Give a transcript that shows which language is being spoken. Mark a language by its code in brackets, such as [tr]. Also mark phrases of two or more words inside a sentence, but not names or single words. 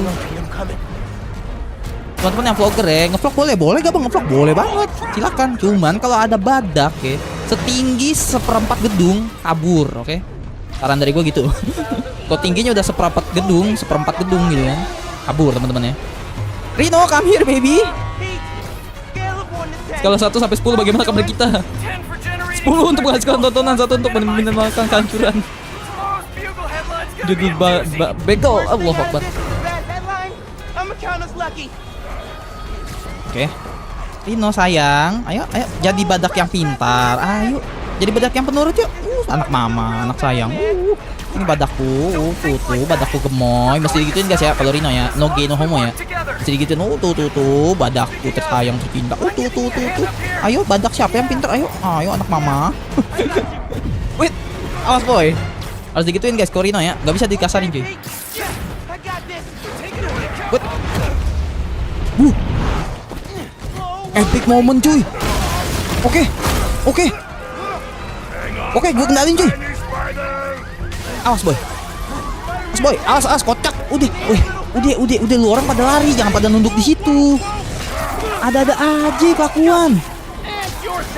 [id] Teman-teman yang vlogger ya, ngevlog boleh gak bang ngevlog? Boleh banget, silakan. Cuman kalau ada badak ya, setinggi 1/4 gedung, kabur, oke? Saran dari gue gitu. Kalau tingginya udah 1/4 gedung gitu kan, kabur teman-teman ya. Rino, [en] come here baby. [id] Skala 1 sampai 10 bagaimana kabar kita? 10 untuk menghasilkan tontonan, 1 untuk minimalkan kehancuran. Judul begal, [ar] الله أكبر. [id] Oke. Rino sayang, ayo jadi badak yang pintar. Ayo, jadi badak yang penurut yuk. Anak mama, anak sayang. Ini badakku, tuh badakku gemoy. Mesti digituin guys ya kalau Rino ya. [en] No gay no homo [id] ya. Mesti digituin. Tuh badakku tersayang tercinta. Tuh. Ayo badak siapa yang pintar? Ayo anak mama. Wait, awas boy. Harus digituin guys kalau Rino ya. Gak bisa dikasarin cuy. Wait. [en] Epic moment cuy. [id] Oke, gue kendalin cuy. Awas boy, awas kocak. Udah lu orang pada lari, jangan pada nunduk di situ. Ada aja kelakuan.